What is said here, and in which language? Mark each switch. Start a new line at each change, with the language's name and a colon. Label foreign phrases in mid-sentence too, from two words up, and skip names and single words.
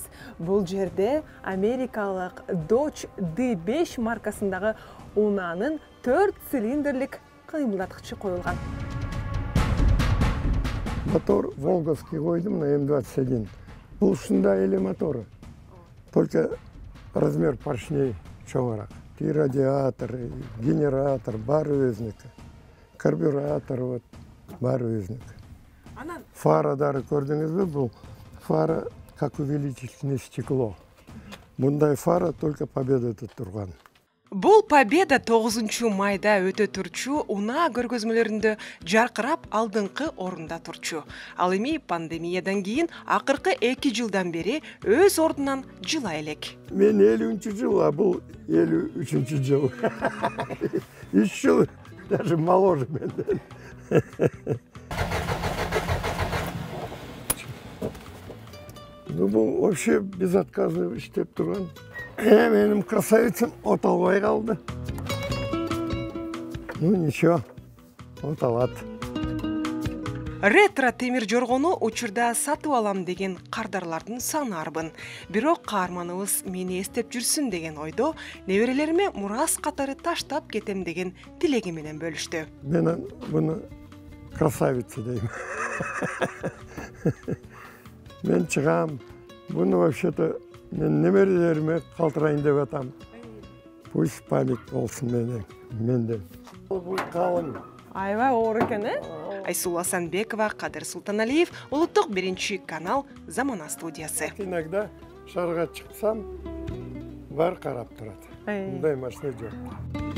Kyrgyz: Бул жерде америкалык Dodge D5 маркасындагы унаанын 4 цилиндрлик кыймылдаткычы коюлган.
Russian: Мотор Волговский койдум на М21.
Kyrgyz: Бул ушундай эле мотору.
Russian: Только размер поршней чоңураак. И радиатор, и генератор,
Kyrgyz: баары өзүнүкү. Карбюратор вот, баары өзүнүкү. Фара дары көрдүңүзбү? Бул фара
Russian: как увеличительное стекло.
Kyrgyz: Мындай фара только Победада турган. Бул Победа 9 майда өтө турчу унаа көргөзмөлөрүндө жаркырап алдыңкы орунда турчу. Ал эми пандемиядан кийин акыркы 2 жылдан бери өз ордунан жыла элек. Мен 50-нчы жыл, а бул 53-нчы жыл. 3 жыл
Russian: даже моложе
Kyrgyz: менден. Ну, бул
Russian: вообще безотказно
Kyrgyz: иштеп турган. Менин красавицам от албай калды.
Russian: Ну, ничего,
Kyrgyz: от алат. Ретро темир жоргону учурда сатып алам деген кардарлардын саны арбын. Бирок каарманыбыз мени эстеп жүрсүн деген ойдо неберелериме мурас катары таштап кетем деген тилеги менен бөлүштү. Мен буну красавица дейм. Мен чыгам. Буну вообще-то мен немерелериме калтырайын деп атам.
Russian: Пусть память
Kyrgyz: болсун менден. Бул калың. Аябай оор экен, Айсулу Асанбекова, Кадыр Султаналиев, Улуттук 1 канал, Замана студиясы. Иногда шарга чыксам, бар карап турат. Мындай машина жок.